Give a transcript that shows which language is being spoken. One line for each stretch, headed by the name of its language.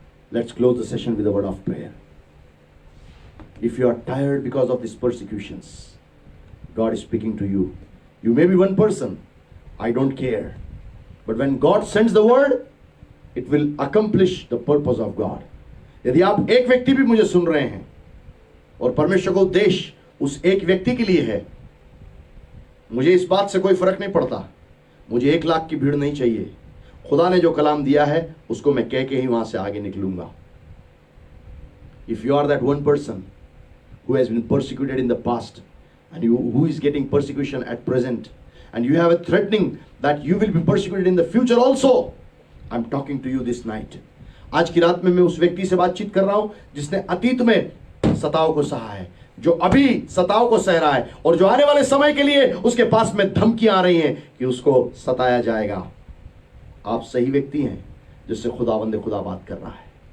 English: Let's close the session with a word of prayer. If you are tired because of these persecutions, God is speaking to you. You may be one person, I don't care. But when God sends the word, it will accomplish the purpose of God.
Hindi: यदि आप एक व्यक्ति भी मुझे सुन रहे हैं और परमेश्वर का उद्देश्य उस एक व्यक्ति के लिए है, मुझे इस बात से कोई फर्क नहीं पड़ता। मुझे 1 लाख की भीड़ नहीं चाहिए। खुदा ने जो कलाम दिया है उसको मैं कह के ही वहां से आगे निकलूंगा।
English: If you are that one person who has been persecuted in the past and who is getting persecution at present, and you have a threatening that you will be persecuted in the future also, I'm talking to you this night.
Hindi: आज की रात में मैं उस व्यक्ति से बातचीत कर रहा हूं जिसने अतीत में सताव को सहा है, जो अभी सताव को सह रहा है और जो आने वाले समय के लिए उसके पास में धमकियां आ रही हैं कि उसको सताया जाएगा। आप सही व्यक्ति हैं जिससे खुदावंद खुदा बात कर रहा है।